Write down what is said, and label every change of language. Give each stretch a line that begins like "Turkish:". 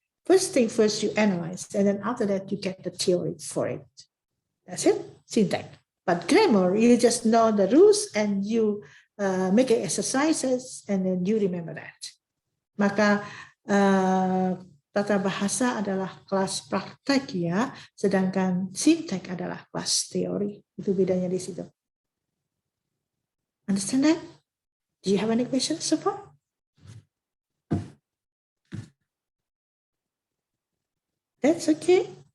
English: First thing first, you analyze, and then after that you get the theory for it. That's it, syntax. But grammar, you just know the rules and you make exercises, and then you remember that.
Indonesian: Maka tata bahasa adalah kelas praktek ya, sedangkan syntax adalah kelas teori. Itu bedanya di situ.
English: Understand that? Do you have any questions so far? That's okay.